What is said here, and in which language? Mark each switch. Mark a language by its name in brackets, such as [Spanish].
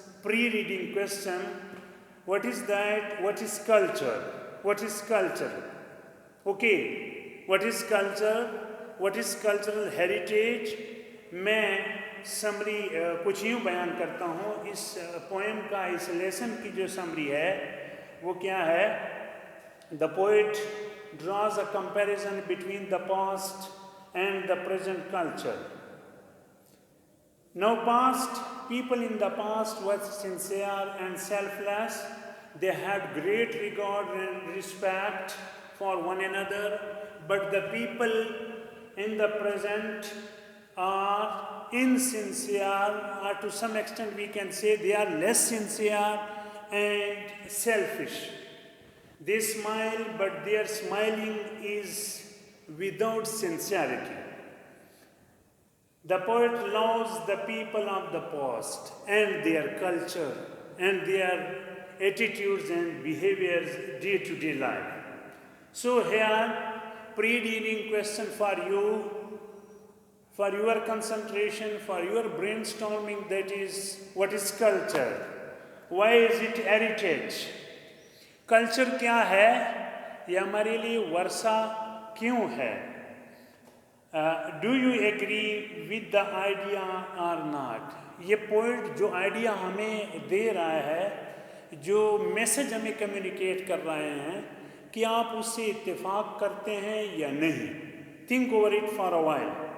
[English] Pre reading question: what is that? What is culture? What is culture? Okay, what is culture? What is cultural heritage? [Urdu] میں summary کچھ یوں بیان کرتا ہوں. اس poem کا، اس lesson کی جو سمری ہے وہ کیا ہے؟ [English] The poet draws a comparison between the past and the present culture. Now past, people in the past were sincere and selfless. They had great regard and respect for one another. But the people in the present are insincere, or to some extent we can say they are less sincere and selfish. They smile, but their smiling is without sincerity. The poet loves the people of the past and their culture and their attitudes and behaviors day-to-day life. So here, pre-reading question for you, for your concentration, for your brainstorming, that is, what is culture? Why is it heritage? [Urdu] Culture کیا ہے؟ یہ ہمارے لیے ورثہ کیوں ہے؟ [English] Do you agree with the idea or not? [Urdu] یہ پوئٹ جو آئیڈیا ہمیں دے رہا ہے، جو میسج ہمیں کمیونیکیٹ کر رہے ہیں، کیا آپ اس سے اتفاق کرتے ہیں یا نہیں؟ [English] Think over it for a while.